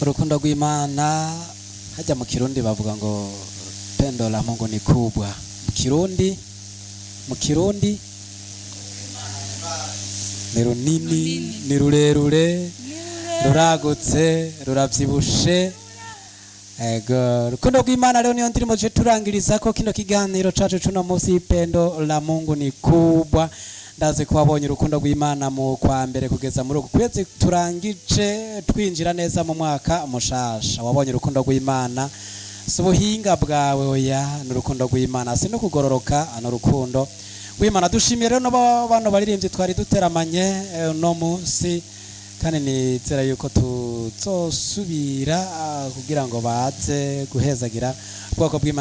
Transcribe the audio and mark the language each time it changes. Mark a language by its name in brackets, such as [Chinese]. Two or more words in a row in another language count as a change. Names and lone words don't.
[Rundi] urukundo rw'Imana hajya mu Kirundi bavuga ngo [Swahili] pendo la Mungu ni kubwa. [Rundi] Mu Kirundi ni runini, ni rurerure, ruragutse, ruravyibushe. Ego rukundo rw'Imana rero niyo ndirimo je turangiriza ko kino kiganiro cacu cuno munsi [Swahili] pendo la Mungu ni kubwa. [Rundi] Ndaze ko wabonye urukundo rw'Imana mu kwa mbere kugeza muri uku kwezi turangije twinjira neza mu mwaka mushasha. Wabonye urukundo rw'Imana subuhinga bwawe oya n'urukundo rw'Imana si no kugororoka n'urukundo rw'Imana. Dushimiye rero bano baririmbyi twari duteramanye no munsi kandi nizera yuko tuzosubira kugira ngo baze guhezagira ubwoko bw'Imana.